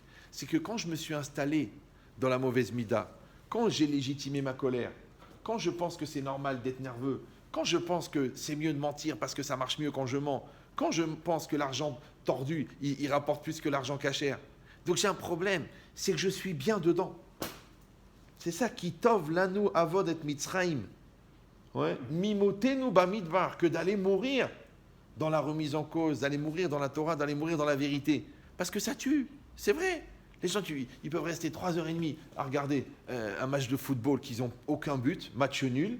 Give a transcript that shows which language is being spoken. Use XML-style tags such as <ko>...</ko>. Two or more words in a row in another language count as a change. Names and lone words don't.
<fr>C'est que quand je me suis installé dans la mauvaise mida, quand j'ai légitimé ma colère, quand je pense que c'est normal d'être nerveux, quand je pense que c'est mieux de mentir parce que ça marche mieux quand je mens, quand je pense que l'argent tordu, il rapporte plus que l'argent cachère. Donc j'ai un problème, c'est que je suis bien dedans. C'est ça qui</fr> <he>טוב לנו עבוד את מצרים. Ouais. ממותנו במדבר,</he> <fr>que d'aller mourir dans la remise en cause, d'aller mourir dans la Torah, d'aller mourir dans la vérité. Parce que ça tue, c'est vrai. Les gens, ils peuvent rester 3h30 à regarder un match de football qu'ils n'ont aucun but, match nul.</fr>